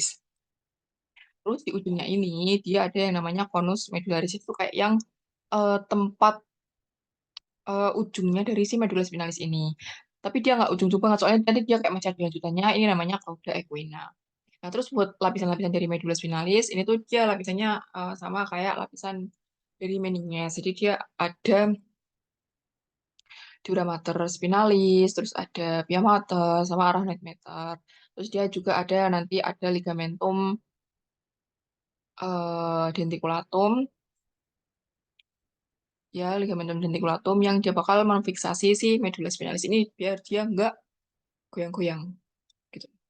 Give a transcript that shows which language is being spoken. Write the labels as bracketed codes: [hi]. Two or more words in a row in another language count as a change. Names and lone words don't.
[id] Terus di ujungnya ini dia ada yang namanya [la] conus medullaris [id] itu kayak yang tempat ujungnya dari si [la] medula spinalis [id] ini. Tapi dia nggak ujung-ujung banget, soalnya tadi dia kayak macam lanjutannya, ini namanya [la] cauda equina. [id] Nah, terus buat lapisan-lapisan dari [la] medula spinalis, [id] ini tuh dia lapisannya sama kayak lapisan dari meninges. Jadi dia ada [la] dura mater spinalis, [id] terus ada [la] pia mater, [id] sama [la] arachnoid mater. [id] Terus dia juga ada nanti ada [la] ligamentum denticulatum, [id] ya [la] ligamentum denticulatum [id] yang dia bakal memfiksasi si [la] medula spinalis [id] ini biar dia nggak goyang-goyang gitu.